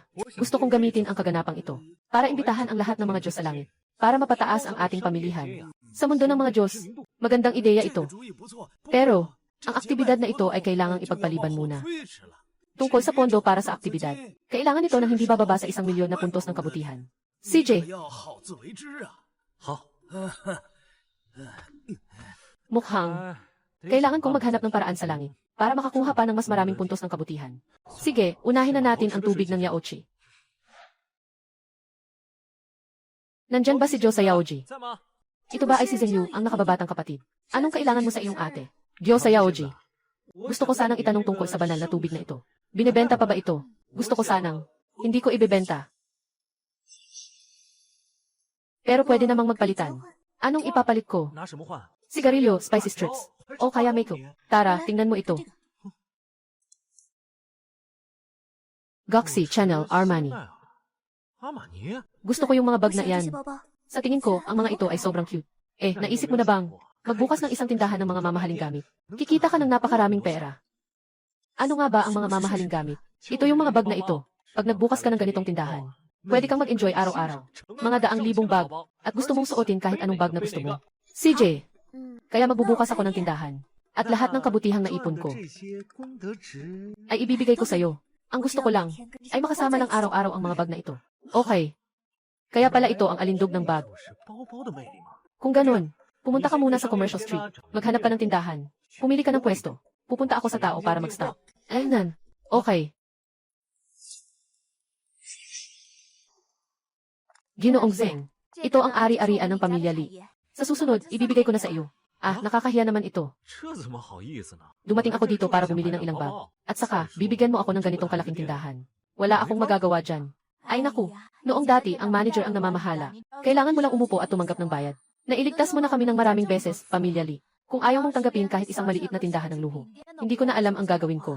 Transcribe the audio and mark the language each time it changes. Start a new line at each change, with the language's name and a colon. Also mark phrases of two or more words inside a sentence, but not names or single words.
Filipino: Gusto kong gamitin ang kaganapang ito para imbitahan ang lahat ng mga Diyos sa langit. Para mapataas ang ating pamilihan. Sa mundo ng mga Diyos, magandang ideya ito. Pero, ang aktibidad na ito ay kailangang ipagpaliban muna. Tungkol sa pondo para sa aktibidad, kailangan ito ng hindi bababa sa 1 milyon na puntos ng kabutihan. CJ,
Chinese: 要好自为之啊。好，
Filipino: mukhang 哎， kailangan kong maghanap ng paraan sa langit para makakuha pa ng mas maraming puntos ng kabutihan. Sige, unahin na natin ang tubig ng Yaoji. Nandyan ba si Joe sa Yaoji?
Chinese: 在吗？
Filipino: Ito ba ay si Zhengyu, ang nakababatang kapatid? Anong kailangan mo sa iyong ate? Joe sa Yaoji. Gusto ko sanang itanong tungkol sa banal na tubig na ito. Binebenta pa ba ito? Gusto ko sanang. Hindi ko ibebenta. Pero pwede namang magpalitan. Anong ipapalit ko?
Chinese: 拿什么换？
Filipino: Sigarilyo,
English: spicy strips.
Filipino: O kaya makeup. Tara, tingnan mo ito. Goxi, Chanel, Armani.
Chinese: 阿玛尼？
Filipino: Gusto ko yung mga bag
Chinese: 我
Filipino: na
Chinese: 喜欢这
Filipino: yan.
Chinese: 些包包。
Filipino: Sa tingin ko, ang mga ito ay sobrang cute. Naisip mo na bang magbukas ng isang tindahan ng mga mamahaling gamit? Kikita ka ng napakaraming pera. Ano nga ba ang mga mamahaling gamit? Ito yung mga bag na ito. Pag nagbukas ka ng ganitong tindahan, pwede kang mag-enjoy araw-araw. Mga daang libong bag. At gusto mong suotin kahit anong bag na gusto mo. CJ, kaya magbubukas ako ng tindahan. At lahat ng kabutihang naipon ko
Chinese: 这些功德值
Filipino: ay ibibigay ko sa'yo. Ang gusto ko lang ay makasama lang araw-araw ang mga bag na ito. Okay. Kaya pala ito ang alindog ng bag.
Chinese: 是包包的魅力吗？
Filipino: Kung ganun, pumunta ka muna sa Commercial Street. Maghanap ka ng tindahan. Pumili ka ng pwesto. Pupunta ako sa tao para mag-stop. Ayun. Okay. Ginoong Zeng, ito ang ari-arian ng pamilya Lee. Sa susunod, ibibigay ko na sa iyo. Nakakahiya naman ito.
Chinese: 这怎么好意思呢？
Filipino: Dumating ako dito para bumili ng ilang bag. At saka, bibigyan mo ako ng ganitong kalaking tindahan. Wala akong magagawa dyan. Ay naku, noong dati ang manager ang namamahala. Kailangan mo lang umupo at tumanggap ng bayad. Nailigtas mo na kami ng maraming beses, pamilya Lee. Kung ayaw mong tanggapin kahit isang maliit na tindahan ng luho, hindi ko na alam ang gagawin ko.